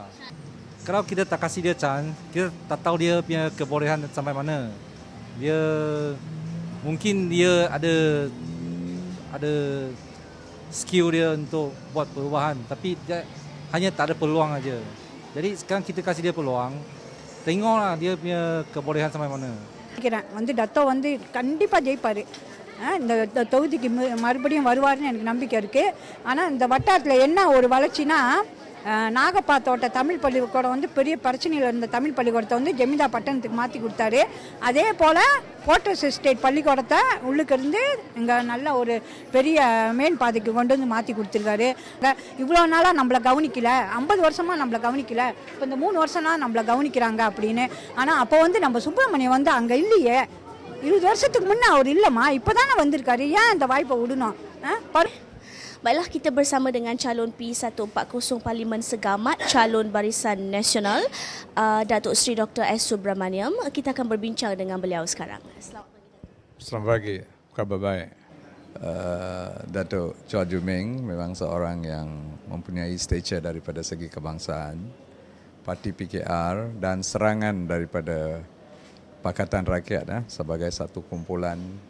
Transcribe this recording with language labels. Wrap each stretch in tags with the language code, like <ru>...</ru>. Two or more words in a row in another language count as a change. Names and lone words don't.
<ms>Kalau kita tak kasih dia chance, kita tak tahu dia punya kebolehan sampai mana. Dia mungkin dia ada skill dia untuk buat perubahan, tapi dia hanya tak ada peluang aja. Jadi sekarang kita kasih dia peluang. Tengoklah dia punya kebolehan sampai mana.</ms> <ta>டத்தோ கண்டிப்பாக ஜெயிப்பார். இந்த தொகுதிக்கு மறுபடியும் வருவார்னு எனக்கு நம்பிக்கை இருக்குது. ஆனால் இந்த வட்டாரத்தில் என்ன ஒரு வளர்ச்சினா, நாகப்பா தோட்ட தமிழ் பள்ளிக்கூடம் பெரிய பிரச்சனையில் இருந்த தமிழ் பள்ளிக்கூடத்தை ஜெமிதா பட்டணத்துக்கு மாற்றி கொடுத்தாரு. அதே போல் கோட்டர்ஸ் எஸ்டேட் பள்ளிக்கூடத்தை உள்ளுக்கு இருந்து இங்கே நல்ல ஒரு பெரிய மேல் பாதைக்கு கொண்டு வந்து மாற்றி கொடுத்துருக்காரு. இவ்வளோ நாளாக நம்மளை கவனிக்கல, 50 வருஷமாக நம்மளை கவனிக்கல, இப்போ இந்த 3 வருஷம்னா நம்மளை கவனிக்கிறாங்க அப்படின்னு. ஆனால் அப்போ நம்ம சுப்பிரமணியம் அங்கே இல்லையே, 20 வருஷத்துக்கு முன்னே அவர் இல்லைம்மா, இப்போ தானே வந்திருக்காரு, ஏன் இந்த வாய்ப்பை விடணும்?</ta> <ms>Baiklah, kita bersama dengan calon P140 Parlimen Segamat, calon Barisan Nasional, Datuk Seri Dr. S. Subramaniam. Kita akan berbincang dengan beliau sekarang. Selamat pagi, khabar baik. Datuk Chua Joo Meng memang seorang yang mempunyai stature daripada segi kebangsaan, Parti PKR dan serangan daripada Pakatan Rakyat sebagai satu kumpulan.</ms>